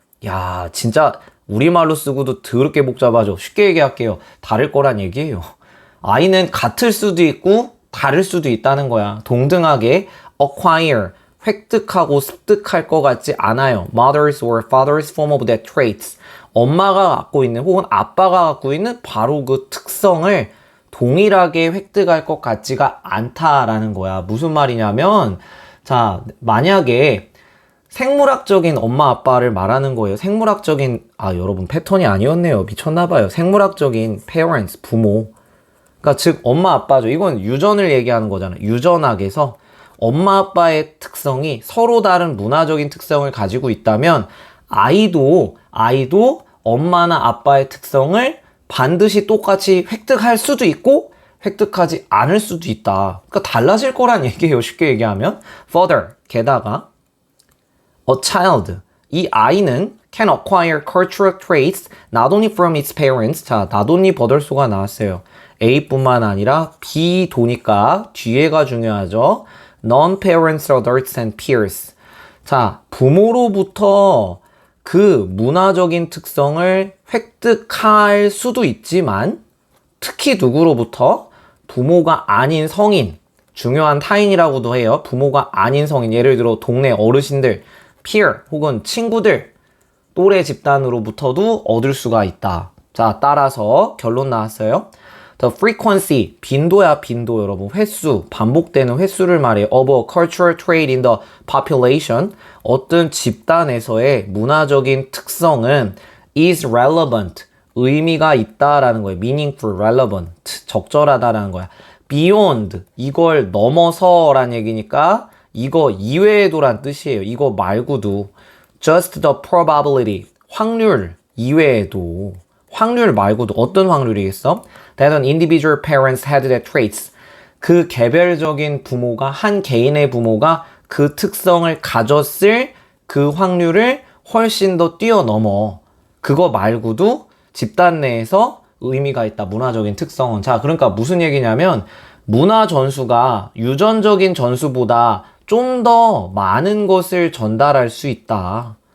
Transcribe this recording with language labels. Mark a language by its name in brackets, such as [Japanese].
[Korean] 야, 진짜 우리말로 쓰고도 더럽게 복잡하죠. 쉽게 얘기할게요. 다를 거란 얘기예요. 아이는 같을 수도 있고 다를 수도 있다는 거야. 동등하게 acquire, 획득하고 습득할 것 같지 않아요. [English] Mother's or father's form of that traits. [Korean] 엄마가 갖고 있는 혹은 아빠가 갖고 있는 바로 그 특성을 동일하게 획득할 것 같지가 않다라는 거야. 무슨 말이냐면, 자, 만약에 생물학적인 엄마 아빠를 말하는 거예요. 생물학적인, 여러분 패턴이 아니었네요. 미쳤나봐요. 생물학적인 parents, 부모. 그러니까 즉 엄마 아빠죠. 이건 유전을 얘기하는 거잖아요. 유전학에서 엄마 아빠의 특성이 서로 다른 문화적인 특성을 가지고 있다면 아이도 엄마나 아빠의 특성을 반드시 똑같이 획득할 수도 있고 획득하지 않을 수도 있다. 그러니까 달라질 거란 얘기예요. 쉽게 얘기하면. Further, 게다가 A child, 이 아이는 [English] can acquire cultural traits not only from its parents. [Korean] 자, not only 버덜소가 나왔어요. A뿐만 아니라 B 도니까 뒤에가 중요하죠. [English] Non-parents, adults and peers. [Korean] 자, 부모로부터 그 문화적인 특성을 획득할 수도 있지만 특히 누구로부터? 부모가 아닌 성인, 중요한 타인이라고도 해요. 부모가 아닌 성인, 예를 들어 동네 어르신들, peer 혹은 친구들, 또래 집단으로부터도 얻을 수가 있다. 자, 따라서 결론 나왔어요. [English] The frequency, [Korean] 빈도야 빈도 여러분. 횟수, 반복되는 횟수를 말해요. [English] Of a cultural trait in the population. [Korean] 어떤 집단에서의 문화적인 특성은 [English] is relevant. [Korean] 의미가 있다라는 거예요. meaningful, relevant. 적절하다라는 거야. beyond, 이걸 넘어서라는 얘기니까 이거 이외에도란 뜻이에요. 이거 말고도. [English] just the probability, [Korean] 확률 이외에도. 확률 말고도 어떤 확률이겠어? [English] That an individual parents had the traits. [Korean] 그 개별적인 부모가, 한 개인의 부모가 그 특성을 가졌을 그 확률을 훨씬 더 뛰어넘어. 그거 말고도 집단 내에서 의미가 있다. 문화적인 특성은. 자, 그러니까 무슨 얘기냐면 문화 전수가 유전적인 전수보다 좀 더 많은 것을 전달할 수 있다.